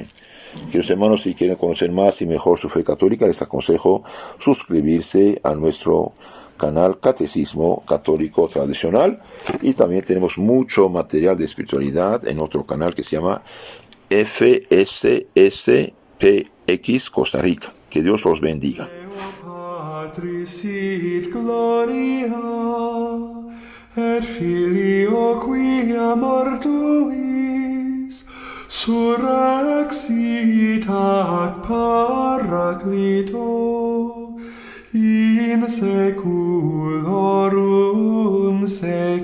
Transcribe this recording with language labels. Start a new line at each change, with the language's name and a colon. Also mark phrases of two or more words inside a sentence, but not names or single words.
Spanish: Queridos hermanos, si quieren conocer más y mejor su fe católica, les aconsejo suscribirse a nuestro canal Catecismo Católico Tradicional, y también tenemos mucho material de espiritualidad en otro canal que se llama FSSPX Costa Rica. Que Dios los bendiga.
Latin: Patris sit gloria, et Filio quia mortuis, surrexit ac Paraclito, in seculorum